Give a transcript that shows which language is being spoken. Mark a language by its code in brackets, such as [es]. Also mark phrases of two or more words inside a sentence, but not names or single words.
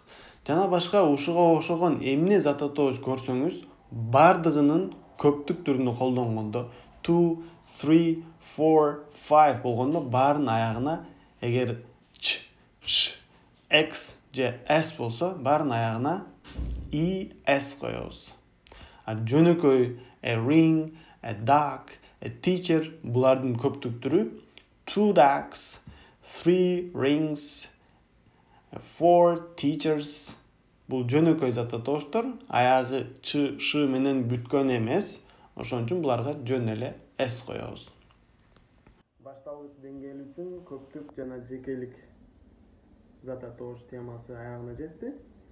[ky] Жана башка ушуга окшогон эмне зат атоош көрсөңүз, бардыгынын көптүк түрүнү колдонгондо 2, 3, 4, 5 болгондо баарынын аягына эгер ч, ш, x же s болсо, баарынын аягына es коебуз. Жөнөкөй [en] ring, dog, teacher [ky] булардын көптүк түрү [en] two dogs, three rings, four teachers. [ky] Бул жөнөкөй зат атооштор, аягы ч, ш менен бүткөн эмес. Ошон үчүн буларга жөн эле S коебуз. Башталгыч деңгээл үчүн көптүк жана жекелик зат атоош темасы аягына жетти.